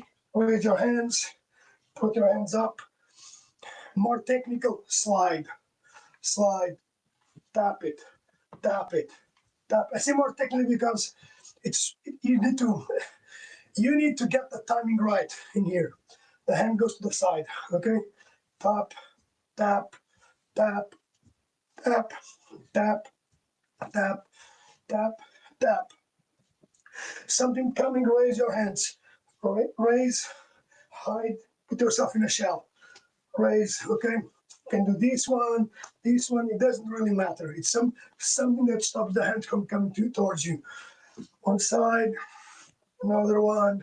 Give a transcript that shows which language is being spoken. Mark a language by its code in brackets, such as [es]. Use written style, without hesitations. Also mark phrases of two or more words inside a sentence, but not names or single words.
[en] Raise your hands, put your hands up. More technical, slide, tap it, tap. I say more technical because you need to get the timing right in here. The hand goes to the side, okay? Tap, tap, tap, tap, tap, tap, tap, tap. Something coming, raise your hands. Raise, hide, put yourself in a shell. Raise, okay? You can do this one, it doesn't really matter. It's something that stops the hand from coming towards you. One side, another one.